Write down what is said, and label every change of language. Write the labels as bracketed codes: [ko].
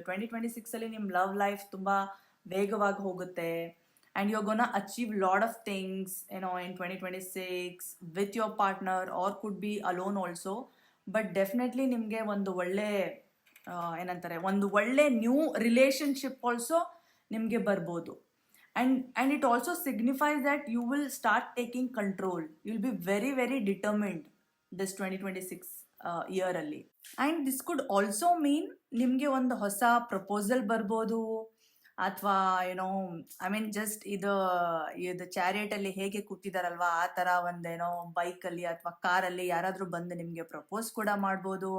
[kn] 2026 ಅಲ್ಲಿ ನಿಮ್ಮ love life ತುಂಬಾ ವೇಗವಾಗಿ ಹೋಗುತ್ತೆ. [en] And you're gonna achieve a lot of things in 2026 with your partner, or could be alone also. But definitely [kn] ನಿಮಗೆ ಒಂದು ಒಳ್ಳೆ ಏನಂತಾರೆ, ಒಂದು ಒಳ್ಳೆ ನ್ಯೂ ರಿಲೇಶನ್ಶಿಪ್ ಆಲ್ಸೋ ನಿಮಗೆ ಬರ್ಬೋದು. [en] and it also signifies that you will start taking control. You'll be very very determined this 2026 year ಅಲ್ಲಿ. and this could also mean [kn] ನಿಮಗೆ ಒಂದು ಹೊಸ ಪ್ರಪೋಸಲ್ ಬರ್ಬೋದು, ಅಥವಾ [en] I mean just [kn] ಇದು ಚಾರಿಯಟಲ್ಲಿ ಹೇಗೆ ಕೂತಿದಾರಲ್ವಾ ಆ ಥರ ಒಂದೇನೋ ಬೈಕಲ್ಲಿ ಅಥವಾ ಕಾರಲ್ಲಿ ಯಾರಾದರೂ ಬಂದು ನಿಮಗೆ ಪ್ರಪೋಸ್ ಕೂಡ ಮಾಡ್ಬೋದು.